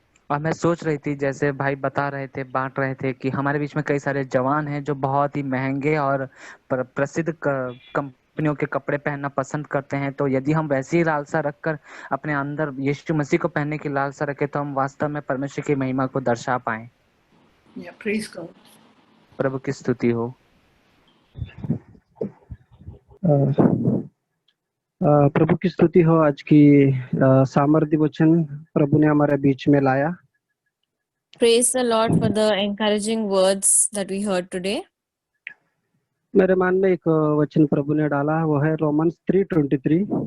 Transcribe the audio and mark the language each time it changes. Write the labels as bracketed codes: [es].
[hi] और मैं सोच रही थी, जैसे भाई बता रहे थे, बांट रहे थे कि हमारे बीच में कई सारे जवान हैं जो बहुत ही महंगे और प्रसिद्ध कंपनियों के कपड़े पहनना पसंद करते हैं, तो यदि हम वैसी ही लालसा रखकर अपने अंदर यीशु मसीह को पहनने की लालसा रखें तो हम वास्तव में परमेश्वर की महिमा को दर्शा पाएं। [en] Praise God. [hi] प्रभु की स्तुति हो। प्रभु की स्तुति हो। आज की सामर्थ्य वचन प्रभु ने हमारे बीच में लाया। [en] Praise the Lord for the encouraging words that we heard today. [hi] मेरे मन में एक वचन प्रभु ने डाला, वो है रोमन्स 3:23।